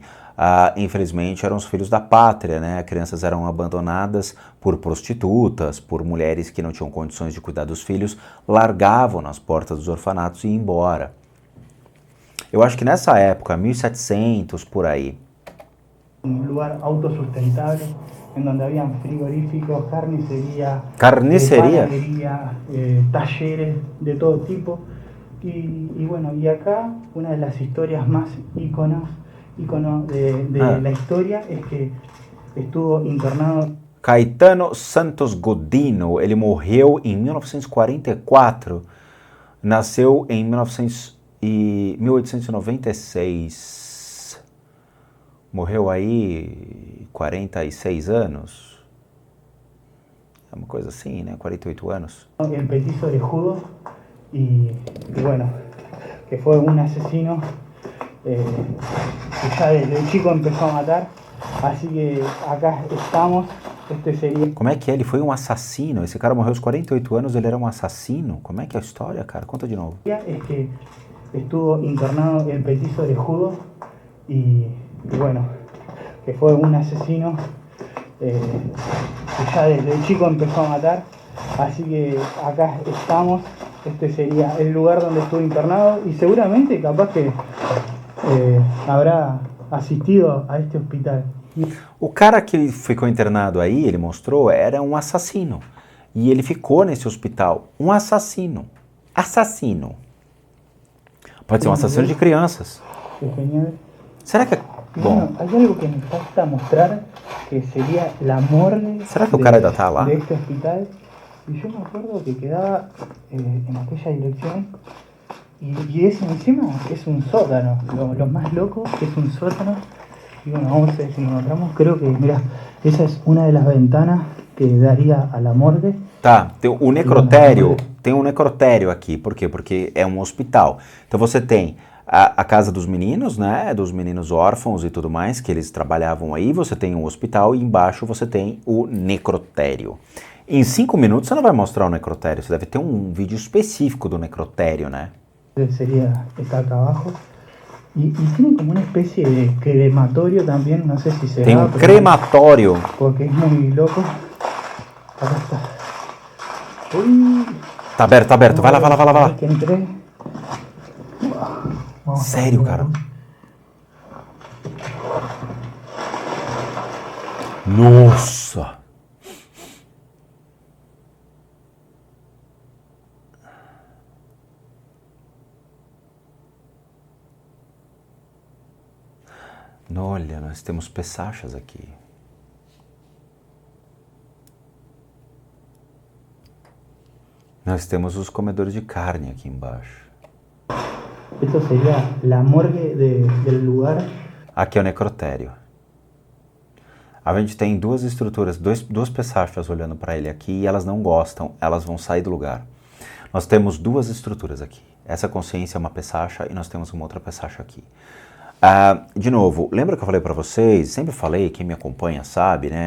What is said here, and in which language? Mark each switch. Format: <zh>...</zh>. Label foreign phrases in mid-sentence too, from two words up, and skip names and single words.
<pt>Infelizmente eram os filhos da pátria, né? Crianças eram abandonadas por prostitutas, por mulheres que não tinham condições de cuidar dos filhos, largavam nas portas dos orfanatos e iam embora. Eu acho que nessa época, 1700, por aí.</pt> <es>Un lugar autosustentable, en donde habían frigoríficos, carnicería, Carnicería. panadería, talleres de todo tipo. Y bueno, y acá una de las historias más ícono de la historia es que estuvo internado.</es> <pt>Caetano Santos Godino, ele morreu em 1944, nasceu em 1896, morreu aí 46 anos, é uma coisa assim, né, 48 anos.</pt> <es>El petiso orejudo y bueno, que fue un asesino que ya desde chico empezó a matar, así que acá estamos. Este seria...</es> <pt>Como é que é? Ele foi um assassino? Esse cara morreu aos 48 anos, ele era um assassino? Como é que é a história, cara? Conta de novo.</pt> <es>Es que estuvo internado el petiso orejudo y bueno, que fue un asesino que ya desde chico empezó a matar, así que acá estamos. Este sería el lugar donde estuvo internado y seguramente capaz que habrá asistido a este hospital.</es> <pt>O cara que ficou internado aí, ele mostrou, era um assassino. E ele ficou nesse hospital. Um assassino. Assassino. Pode ser um assassino de crianças. Genial. Será que é... Bom,</pt> <es>Hay algo que me falta mostrar, que sería la morgue.</es> <pt>Será que o cara ainda tá lá?</pt> <es>De este hospital. Y yo me acuerdo que quedaba en aquella dirección. Y ese encima es un sótano. Lo más loco es un sótano. Y bueno, vamos a ver si lo encontramos. Creo que, mira, esa es una de las ventanas que daría a la morgue.</es> <pt>Tá, tem o necrotério, tem um necrotério aqui. Por quê? Porque é um hospital. Então você tem a casa dos meninos, né, dos meninos órfãos e tudo mais, que eles trabalhavam aí. Você tem um hospital e embaixo você tem o necrotério. Em 5 minutos você não vai mostrar o necrotério, você deve ter um vídeo específico do necrotério, né?</pt> <es>Sería está acá abajo. Y tiene como una especie de crematorio también, no sé si será.</es> <pt>Tem um crematório.</pt> <es>Porque es muy loco. Acá está. Uy.</es> <pt>Tá aberto. Vai lá.</pt> <es>Que entré. Vamos</es> <pt>Sério, cara? Nossa! Olha, nós temos pessachas aqui. Nós temos os comedores de carne aqui embaixo.</pt> <es>Esto sería la morgue del lugar.</es> <pt>Aqui é o necrotério. A gente tem duas estruturas, duas pessachas olhando para ele aqui e elas não gostam, elas vão sair do lugar. Nós temos duas estruturas aqui. Essa consciência é uma pessacha e nós temos uma outra pessacha aqui. De novo, lembra que eu falei para vocês, sempre falei, quem me acompanha sabe, né?</pt>